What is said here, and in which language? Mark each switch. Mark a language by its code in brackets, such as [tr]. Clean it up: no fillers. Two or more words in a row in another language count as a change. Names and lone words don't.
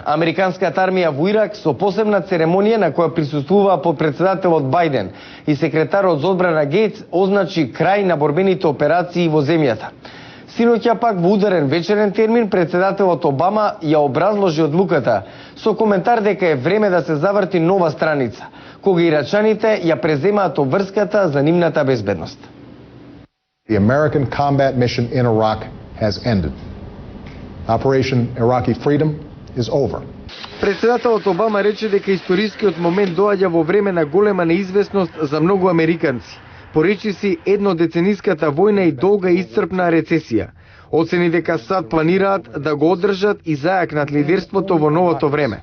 [mk] Американската армија во Ирак со посебна церемонија на која присуствува подпредседателот Бајден и секретарот за одбрана Гейтс означи крај на борбените операции во земјата. Синоќа пак во ударен вечерен термин председателот Обама ја образложи одлуката со коментар дека е време да се заврти нова страница, кога ирачаните ја преземаат обврската за нивната безбедност. [en] The American combat mission in Iraq has ended. Operation Iraqi Freedom is over. [mk] Председателот Обама рече дека историскиот момент доаѓа во време на голема неизвестност за многу американци. Поречи си еднодецениската војна и долга и исцрпна рецесија. Оцени дека САД планираат да го одржат и зајакнат лидерството во новото време.